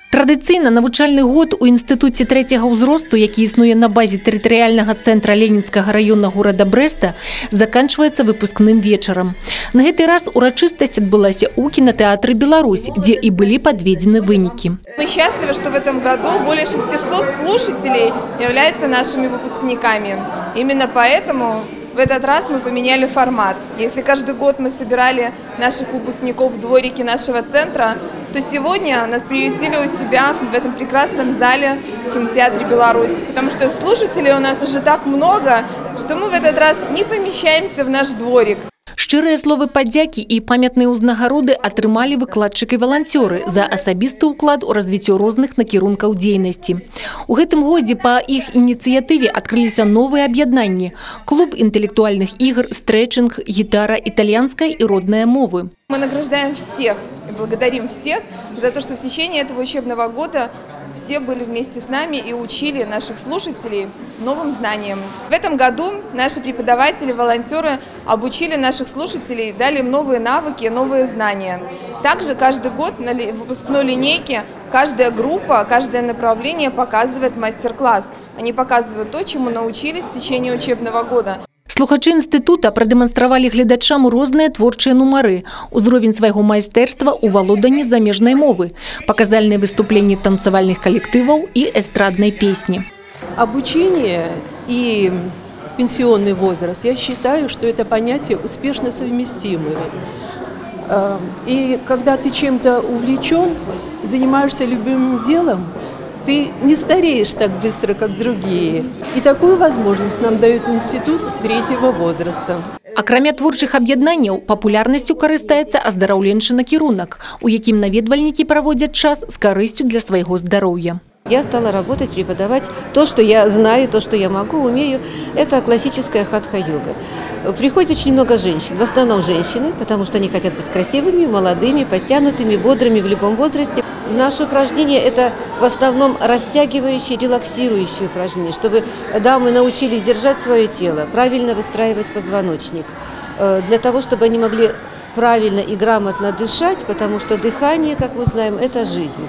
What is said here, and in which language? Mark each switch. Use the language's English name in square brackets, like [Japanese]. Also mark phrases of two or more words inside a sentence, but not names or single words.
[Belarusian] Традыцыйна навучальны год у інстытуце трэцяга ўзросту, які існуе на базе тэрытарыяльнага цэнтра Ленінскага раёна горада Брэста, заканчваецца выпускным вечарам. На гэты раз урачыстасць адбылася ў кинотеатре «Беларусь», [Russian] где и были подведены вынікі. Мы счастливы, что в этом году более 600 слушателей являются нашими выпускниками. Именно поэтому в этот раз мы поменяли формат. Если каждый год мы собирали наших выпускников в дворике нашего центра, то сегодня нас приютили у себя в этом прекрасном зале в кинотеатре «Беларусь». Потому что слушателей у нас уже так много, что мы в этот раз не помещаемся в наш дворик. [Belarusian] Шчырыя словы падзякі і памятныя ўзнагароды атрымалі выкладчыкі-валанцёры за асабісты ўклад у развіццё розных накірункаў дзейнасці. У гэтым годзе па іх ініцыятыве адкрыліся новыя аб'яднанні: клуб інтэлектуальных ігр, стрэчынг, гітара, італьянская і родная мовы. [Russian] Мы награждаем всех и благодарим всех за то, что в течение этого учебного года все были вместе с нами и учили наших слушателей новым знаниям. В этом году наши преподаватели, волонтеры обучили наших слушателей, дали им новые навыки, новые знания. Также каждый год на выпускной линейке каждая группа, каждое направление показывает мастер-класс. Они показывают то, чему научились в течение учебного года. [Belarusian] Слухачы інстытута прадэманстравалі гледачам розныя творчыя нумары, узровень свайго майстэрства ў валоданні замежнай мовы, паказальныя выступленні танцавальных калектываў і эстраднай песні. [Russian] Обучение и пенсионный возраст, я считаю, что это понятия успешно совместимые. И когда ты чем-то увлечен, занимаешься любимым делом, ты не стареешь так быстро, как другие. И такую возможность нам дает институт третьего возраста. [Belarusian] Акрамя творчых аб'яднанняў, папулярнасцю карыстаецца аздараўленчы накірунак, у якім наведвальнікі праводзяць час з карысцю для свайго здароўя. [Russian] Я стала работать, преподавать то, что я знаю, то, что я могу, умею. Это классическая хатха-йога. Приходит очень много женщин, в основном женщины, потому что они хотят быть красивыми, молодыми, подтянутыми, бодрыми в любом возрасте. Наше упражнение – это в основном растягивающие, релаксирующие упражнения, чтобы дамы научились держать свое тело, правильно выстраивать позвоночник, для того, чтобы они могли правильно и грамотно дышать, потому что дыхание, как мы знаем, это жизнь.